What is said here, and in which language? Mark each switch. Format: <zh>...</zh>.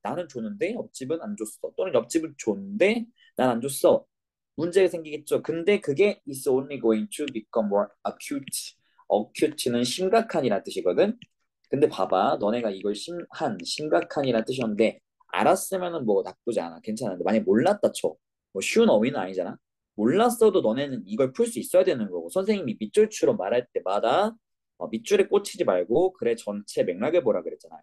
<ko>나는 줬는데 옆집은 안 줬어. 또는 옆집은 줬는데 난 안 줬어. 문제가 생기겠죠. 근데 그게</ko> <en>is only going to become more acute.</en> <ko>acute는 심각한이라는 뜻이거든. 근데 봐봐. 너네가 이걸 심각한이라는 뜻이었는데 알았으면은 뭐 나쁘지 않아. 괜찮은데 만약 몰랐다 쳐. 뭐 쉬운 어휘는 아니잖아. 몰랐어도 너네는 이걸 풀 수 있어야 되는 거고 선생님이 밑줄처럼 말할 때마다 밑줄에 꽂히지 말고 그래 전체 맥락을 보라 그랬잖아.</ko>